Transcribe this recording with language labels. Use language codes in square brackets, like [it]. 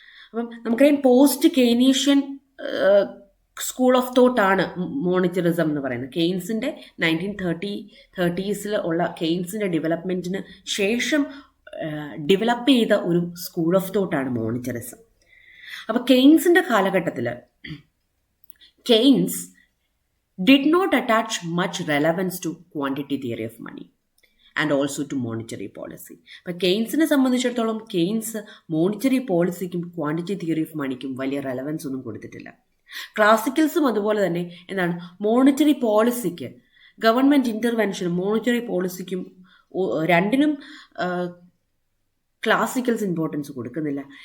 [ml] അപ്പം നമുക്കറിയാം post Keynesian school of തോട്ടാണ് മോണിറ്ററിസം എന്ന് പറയുന്നത്. കെയ്ൻസിൻ്റെ 1930s ഉള്ള കെയ്ൻസിൻ്റെ ഡെവലപ്മെൻറ്റിന് ശേഷം ഡെവലപ്പ് ചെയ്ത ഒരു സ്കൂൾ ഓഫ് തോട്ടാണ് മോണിറ്ററിസം. അപ്പോൾ കെയ്ൻസിൻ്റെ കാലഘട്ടത്തിൽ [en] Keynes did not attach much relevance to quantity theory of money and also to monetary policy. [ml] അപ്പോൾ കെയ്ൻസിനെ സംബന്ധിച്ചിടത്തോളം Keynes monetary പോളിസിക്കും quantity theory of മണിക്കും വലിയ റെലവൻസ് ഒന്നും കൊടുത്തിട്ടില്ല. ക്ലാസിക്കൽസും അതുപോലെ തന്നെ എന്താണ് മോണിറ്ററി പോളിസിക്ക് ഗവൺമെൻറ് ഇൻ്റർവെൻഷനും മോണിറ്ററി പോളിസിക്കും രണ്ടിനും ക്ലാസിക്കൽസ് ഇമ്പോർട്ടൻസ് കൊടുക്കുന്നില്ല.